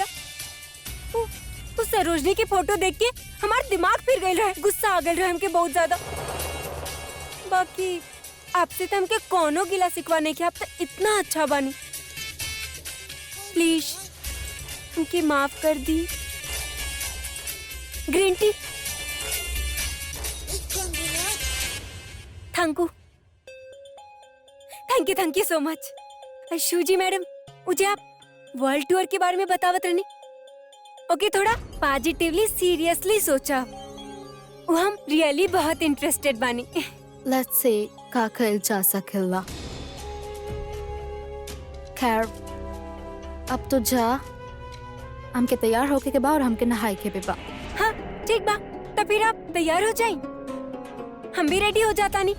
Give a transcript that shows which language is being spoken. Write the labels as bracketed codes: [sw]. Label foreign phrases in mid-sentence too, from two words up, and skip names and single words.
[bho] वो सरोजनी की फोटो देख के हमार दिमाग फिर गई रहे, गुस्सा आ गई रहे हमके बहुत ज्यादा। बाकी आपसे तो हमके कोनो गिला सिकवा नहीं किया, आप तो इतना अच्छा बानी। प्लीज हमके माफ कर दी। [en] Green tea. Thank you so much. [bho] शूजी मैडम, मुझे आप [en] वर्ल्ड टूर [bho] के बारे में बतावत रहनी। ओके, थोड़ा [en] पॉजिटिवली सीरियसली [bho] सोचा। वो हम रियली बहुत इंटरेस्टेड बानी। [en] लेट्स से [bho] का कल जा सकेला। खैर, अब तो जा, हमके तैयार होके के बा और हमके नहाए के भी बा। हाँ ठीक बा, तो फिर आप तैयार हो जाए, हम भी रेडी हो जाता नहीं।